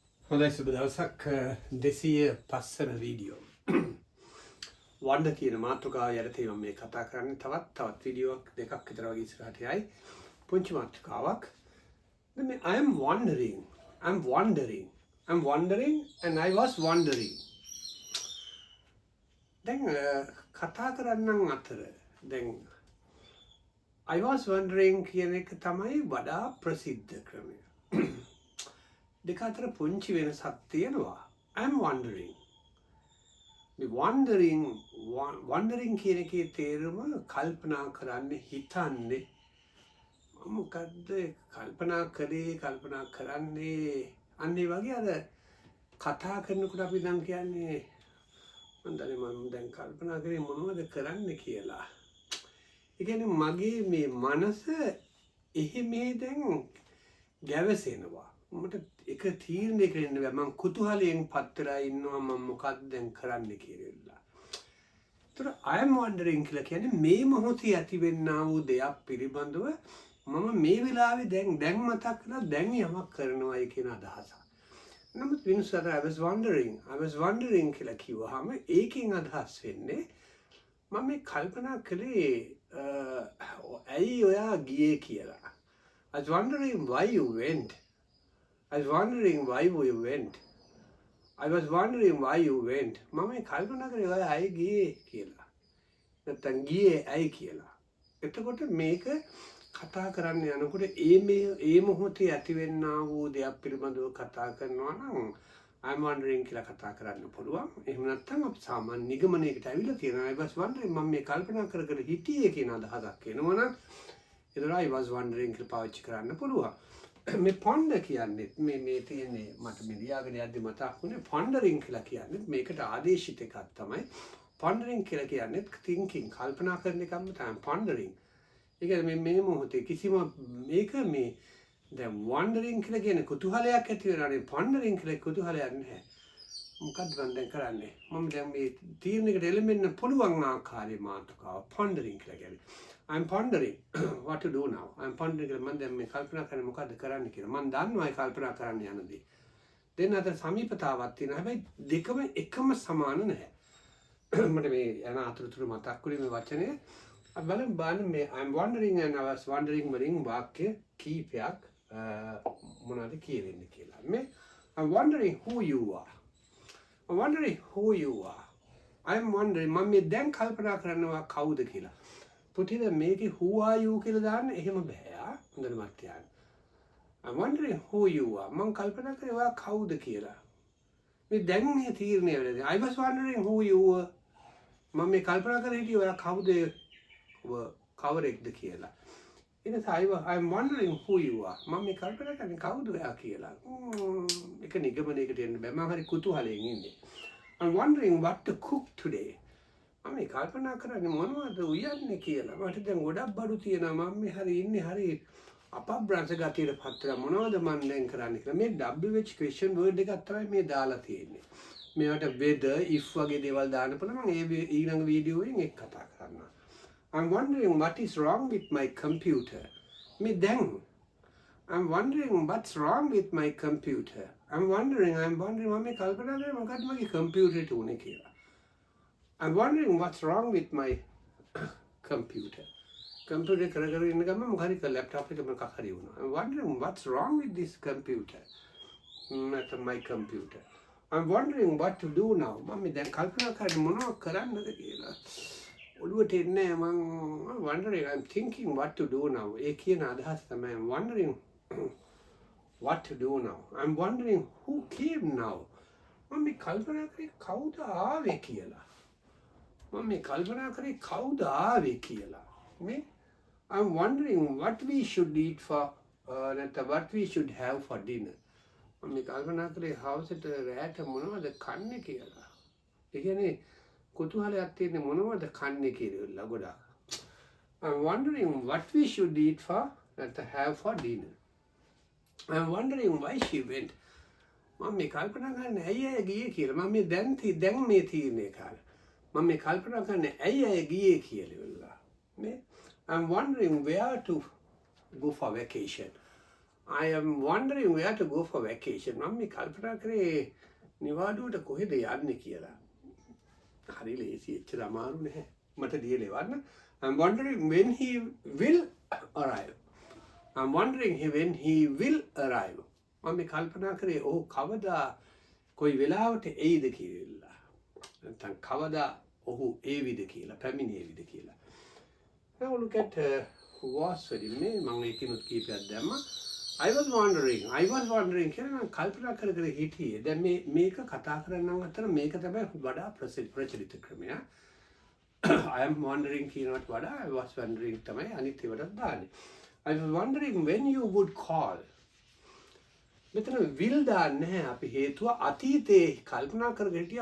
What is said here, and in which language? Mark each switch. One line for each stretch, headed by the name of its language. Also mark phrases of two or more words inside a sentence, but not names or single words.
Sinhala: හොඳයි සුබ දවසක් 205 වීඩියෝ වන්ඩ කියන මාතෘකාව යටතේ මම මේ කතා කරන්නේ තවත් වීඩියෝවක් දෙකක් විතර වගේ ඉස්සරහට යයි පුංචි මාතෘකාවක් දැන් මේ
English: I am wondering and I was wondering
Sinhala: දැන් කතා කරන්නන් අතර දැන්
English: I was wondering
Sinhala: කියන එක තමයි වඩා ප්‍රසිද්ධ ක්‍රමය දෙක අතර පුංචි වෙනසක් තියෙනවා
English: I'm wondering
Sinhala: මේ wondering කියන එකේ තේරුම කල්පනා කරන්නේ හිතන්නේ මොකද්ද කල්පනා කරන්නේ අන්නේ වගේ අර කතා කරනකොට අපි දැන් කියන්නේ මම දැන් කල්පනා කරේ මොනවද කරන්න කියලා ඒ කියන්නේ මගේ මේ මනස එහෙම දැන් ගැවසෙනවා මට එක තීරණය කරන්න බෑ මම කුතුහලයෙන් පත්තරා ඉන්නවා මම මොකක්ද දැන් කරන්න කියලා. ඒතර
English: I am wondering
Sinhala: කියලා කියන්නේ මේ මොහොතේ ඇතිවෙන්නා වූ දෙයක් පිළිබඳව මම මේ වෙලාවේ දැන් මතක් කරලා දැන් යමක් කරනවායි කියන අදහස. නමුත් විනුසාර
English: I was wondering
Sinhala: කියලා කිව්වහම ඒකෙන් අදහස් වෙන්නේ මම මේ කල්පනා කළේ ඇයි ඔයා ගියේ කියලා.
English: I was wondering why you went. I was wondering why you went.
Sinhala: මම කල්පනා කරේ ඔය ඇයි ගියේ කියලා. නැත්තම් ගියේ ඇයි කියලා. එතකොට මේක කතා කරන්න යනකොට ඒ මොහොතේ ඇතිවෙන්නා වූ දෙයක් පිළිබඳව කතා කරනවා නම්
English: I'm wondering
Sinhala: කියලා කතා කරන්න පුළුවන්. එහෙම නැත්නම් අපි සාමාන්‍ය නිගමනයකට ඇවිල්ලා තියෙනවා.
English: I was wondering
Sinhala: මම මේ කල්පනා කර හිටියේ කියන අදහසක් එනවනම් ඒතර
English: I was wondering
Sinhala: කියලා පාවිච්චි කරන්න පුළුවන්. මේ පොන්ඩ කියන්නේ මේ තියෙන්නේ මට මේ ලියාගෙන යද්දි මතක් වුණේ පොන්ඩරින් කියලා කියන්නේ මේකට ආදේශිත එකක් තමයි පොන්ඩරින් කියලා කියන්නේ thinking කල්පනා කරන එකම තමයි පොන්ඩරින්. ඒ කියන්නේ මේ මොහොතේ කිසිම මේක මේ දැන් වන්ඩරින් කියලා කියන්නේ කුතුහලයක් ඇති වෙනානේ පොන්ඩරින් කියලා කුතුහලයක් නැහැ. මොකක්ද මම දැන් කරන්නේ? මම දැන් මේ තීරණයකට එළඹෙන්න පුළුවන් ආකාරයේ මාතෘකාව පොන්ඩරින් කියලා කියන්නේ.
English: I'm pondering what to do now. I'm pondering
Sinhala: කියලා මම දැන් මේ කල්පනා කරන්නේ මොකද්ද කරන්න කියලා. මම දන්නවා ඒ කල්පනා කරන්න යන දේ. දෙන්න අතර සමීපතාවක් තියෙනවා. හැබැයි දෙකම එකම සමාන නැහැ. මට මේ යන අතරතුර මතක් වුණේ මේ වචනේ. අපි බලමු මේ
English: I'm wondering and I was wondering
Sinhala: වලින් වාක්‍ය කීපයක් මොනවද කියවෙන්නේ කියලා.
English: මේ I'm wondering who you are. I'm wondering
Sinhala: මම මේ දැන් කල්පනා කරනවා කවුද කියලා. පුතිද මේකේ
English: who are you
Sinhala: කියලා දාන්න එහෙම බෑ. හොඳට මතක තියාගන්න.
English: I'm wondering who you are.
Sinhala: මම කල්පනා කරේ ඔයා කවුද කියලා. මේ දැන් මේ තීරණය වෙන්නේ.
English: I was wondering who you were.
Sinhala: මම මේ කල්පනා කරේ හිටියේ ඔයා කවුද කවරෙක්ද කියලා. I'm wondering who you are. මම මේ කල්පනා කරන්නේ කවුද ඔයා කියලා. එක නිගමනයකට එන්න බෑ. මම හරි කුතුහලයෙන් ඉන්නේ.
English: I'm wondering what to cook today.
Sinhala: මම මේ කල්පනා කරන්නේ මොනවද උයන්නේ කියලා. මට දැන් ගොඩක් බඩු තියෙනවා. මම මේ හරි ඉන්නේ හරි අපබ්‍රංශ ගතියට පත්‍රා මොනවද මම දැන් කරන්නේ කියලා. මේ
English: WH question word
Sinhala: එකක් තමයි මේ දාලා තියෙන්නේ. මේවට
English: weather if
Sinhala: වගේ දේවල් දාන්න පුළුවන්. මම ඒ ඊළඟ වීඩියෝ එකෙන් ඒක කතා කරනවා.
English: I'm wondering what is wrong with my computer.
Sinhala: මේ දැන්
English: I'm wondering what's wrong with my computer. I'm wondering
Sinhala: මම මේ කල්පනා කරන්නේ මොකක්ද මගේ කම්පියුටරේට උනේ කියලා.
English: I'm wondering what's wrong with my computer.
Sinhala: Computer කර ඉන්න ගමන් මොකක් හරි laptop එක මොකක් හරි වුණා.
English: I'm wondering what's wrong with this computer. My computer. I'm wondering what to do now.
Sinhala: මම දැන් කල්පනා කරන්නේ මොනවද කරන්නද කියලා. ඔළුවට එන්නේ මම
English: wondering I'm thinking what to do now.
Sinhala: ඒ කියන අදහස තමයි
English: I'm wondering what to do now. I'm wondering who came now.
Sinhala: මම මේ කල්පනා කරේ කවුද ආවේ කියලා. මම මේ කල්පනා කරේ කවුද ආවේ කියලා.
English: මේ I'm wondering what we should eat for නැත්නම් what we should have for dinner.
Sinhala: මම මේ කල්පනා කරේ හවසට රැට මොනවද කන්නේ කියලා. ඒ කියන්නේ කුතුහලයක් තියෙන මොනවද කන්නේ කියලා ගොඩාක්.
English: I'm wondering what we should eat for නැත්නම් have for dinner. I'm wondering why she went.
Sinhala: මම මේ කල්පනා කරන්නේ ඇයි ගියේ කියලා. මම මේ දැන් මේ තීරණය කරා. මම මේ කල්පනා කරන්නේ ඇයි ගියේ කියලා.
English: I'm wondering where to go for vacation. I am wondering where to go for vacation.
Sinhala: මම මේ කල්පනා කරේ නිවාඩුවට කොහෙද යන්නේ කියලා. හරි ලේසි එච්චර අමාරු නැහැ. මට දීලා එවන්න.
English: I'm wondering when he will arrive. I'm wondering when he will arrive.
Sinhala: මම මේ කල්පනා කරේ ඔහු කවදා කොයි වෙලාවට එයිද කියලා. නැත්නම් කවදා ඔහු ඒවිද කියලා, පැමිණේවිද කියලා.
English: Now look at was
Sinhala: වලින් මේ මම ඒකිනුත් කීපයක් දැම්මා.
English: I was wondering
Sinhala: කියලා මම කල්පනා කර කර හිටියේ. දැන් මේක කතා කරනනම් අතර මේක තමයි වඩා ප්‍රචලිත ක්‍රමය.
English: I am wondering
Sinhala: කියනකට වඩා
English: I was wondering
Sinhala: තමයි අනිත් ඒවාට දාන්නේ.
English: I was wondering when you would call.
Sinhala: මෙතන will දාන්නේ නැහැ. අපි හේතුව අතීතේ කල්පනා කරගෙන හිටියා.